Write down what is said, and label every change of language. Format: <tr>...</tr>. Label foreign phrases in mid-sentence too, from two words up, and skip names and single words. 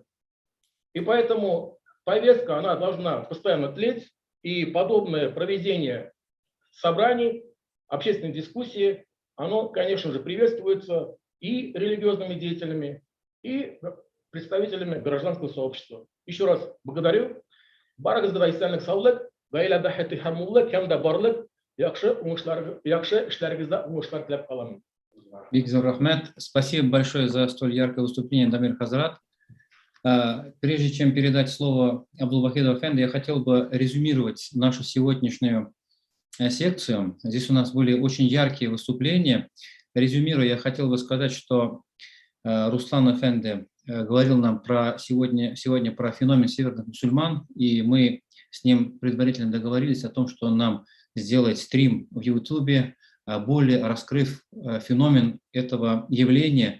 <ru>И поэтому повестка, она должна постоянно тлеть, и подобное проведение собраний, общественной дискуссии, оно, конечно же, приветствуется и религиозными деятелями, и представителями гражданского сообщества. Еще раз благодарю. Барак здравейсяльник саулык.</ru> <tt>Бик зор рахмет.</tt> <ru>Спасибо большое за столь яркое выступление, Дамир Хазрат. Прежде чем передать слово Абдулвахиду Эфенди, я хотел бы резюмировать нашу сегодняшнюю секцию. Здесь у нас были очень яркие выступления. Резюмируя, я хотел бы сказать, что Руслан Эфенди говорил нам сегодня про феномен северных мусульман, и мы с ним предварительно договорились о том, что он нам сделает стрим в YouTube, более раскрыв феномен этого явления.</ru>